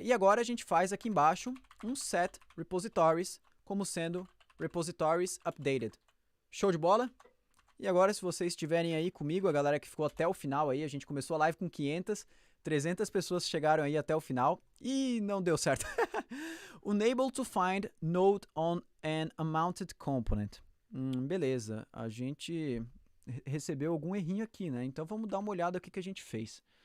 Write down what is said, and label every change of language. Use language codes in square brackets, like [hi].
[pt] E agora a gente faz aqui embaixo um set repositories como sendo repositories updated. Show de bola? E agora, se vocês estiverem aí comigo, a galera que ficou até o final aí, a gente começou a live com 500, 300 pessoas chegaram aí até o final e não deu certo. [en] Unable to find node on an unmounted component. [pt] Beleza, a gente recebeu algum errinho aqui, né? Então vamos dar uma olhada aqui que a gente fez.